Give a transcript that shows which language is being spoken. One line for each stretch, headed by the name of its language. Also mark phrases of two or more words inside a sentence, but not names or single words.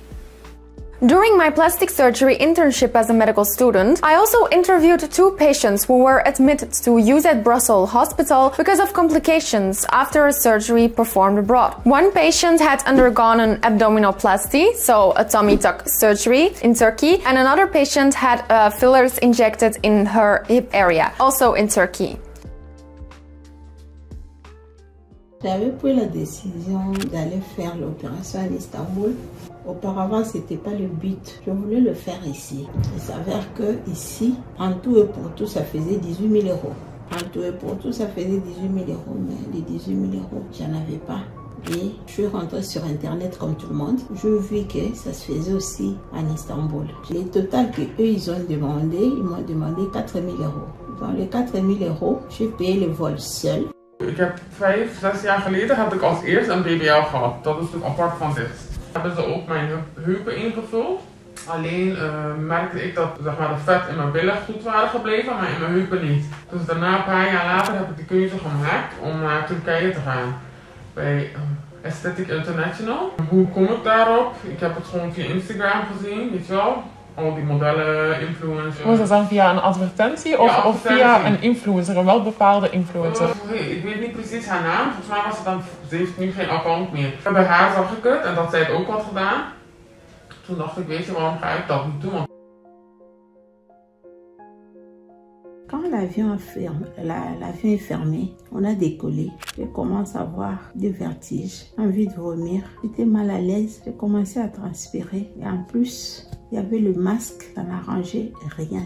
English: During my plastic surgery internship as a medical student, I also interviewed 2 patients who were admitted to UZ Brussels Hospital because of complications after a surgery performed abroad. One patient had undergone an abdominoplasty, so a tummy tuck surgery in Turkey, and another patient had fillers injected in her hip area, also in Turkey.
French: J'avais pris la décision d'aller faire l'opération à Istanbul. Auparavant, c'était pas le but. Je voulais le faire ici. Il s'avère que ici, en tout et pour tout, ça faisait 18 000 euros. En tout et pour tout, ça faisait 18 000 euros. Mais les 18 000 euros, j'en avais pas. Et je suis rentrée sur Internet comme tout le monde. Je vis que ça se faisait aussi en Istanbul. Le total que eux ils m'ont demandé 4 000 euros. Dans les 4 000 euros, j'ai payé le vol seul.
Dutch: Ik heb 5, 6 jaar geleden heb ik als eerst een BBL gehad. Dat is natuurlijk apart van dit. Hebben ze ook mijn heupen ingevuld. Alleen merkte ik dat zeg maar, de vet in mijn billen goed waren gebleven, maar in mijn heupen niet. Dus daarna, een paar jaar later, heb ik de keuze gemaakt om naar Turkije te gaan. Bij Aesthetic International. Hoe kom ik daarop? Ik heb het gewoon via Instagram gezien, weet je wel. Al die modellen, influencers. Was dat dan via een advertentie of, ja, of via een influencer, een wel bepaalde influencer? Ik weet niet precies haar naam, volgens mij was het dan, ze heeft nu geen account meer. Bij haar zag ik het en dat zij het ook had gedaan. Toen dacht ik, weet je, waarom ga ik dat niet doen?
French: Quand l'avion est fermé, on a décollé. Je commence à avoir des vertiges, envie de vomir. J'étais mal à l'aise, j'ai commencé à transpirer. Et en plus, il y avait le masque, ça n'arrangeait rien.